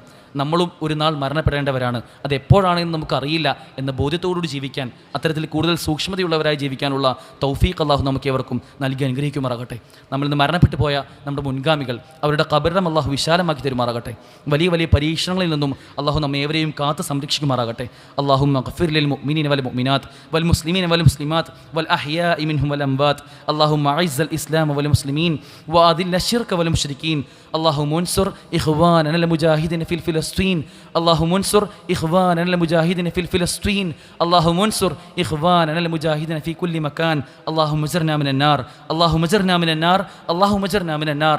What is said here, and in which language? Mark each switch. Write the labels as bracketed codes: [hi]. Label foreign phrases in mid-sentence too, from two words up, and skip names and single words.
[ml] നമ്മളും ഒരു നാൾ മരണപ്പെടേണ്ടവരാണ്, അത് എപ്പോഴാണെന്ന് നമുക്കറിയില്ല എന്ന ബോധ്യത്തോടുകൂടി ജീവിക്കാൻ, അത്തരത്തിൽ കൂടുതൽ സൂക്ഷ്മതയുള്ളവരായി ജീവിക്കാനുള്ള തൗഫീഖ് അള്ളാഹു നമുക്ക് ഏവർക്കും നൽകി അനുഗ്രഹിക്കുമാറാകട്ടെ. നമ്മളിന്ന് മരണപ്പെട്ടു പോയ നമ്മുടെ മുൻഗാമികൾ അവരുടെ ഖബറിടം അള്ളാഹു വിശാലമാക്കി തരുമാറാകട്ടെ. വലിയ വലിയ പരീക്ഷണങ്ങളിൽ നിന്നും അള്ളാഹു നമ്മെ ഏവരെയും കാത്ത് സംരക്ഷിക്കുമാറാകട്ടെ. [ar] اللهم اغفر للمؤمنين والمؤمنات والمسلمين والمسلمات والأحياء منهم والأموات. اللهم أعز الإسلام والمسلمين وأذل الشرك والمشركين. اللهم انصر إخواننا المجاهدين في فلسطين. اللهم انصر إخواننا المجاهدين في فلسطين. اللهم انصر إخواننا المجاهدين في كل مكان. اللهم اجرنا من النار. اللهم اجرنا من النار. اللهم اجرنا من النار.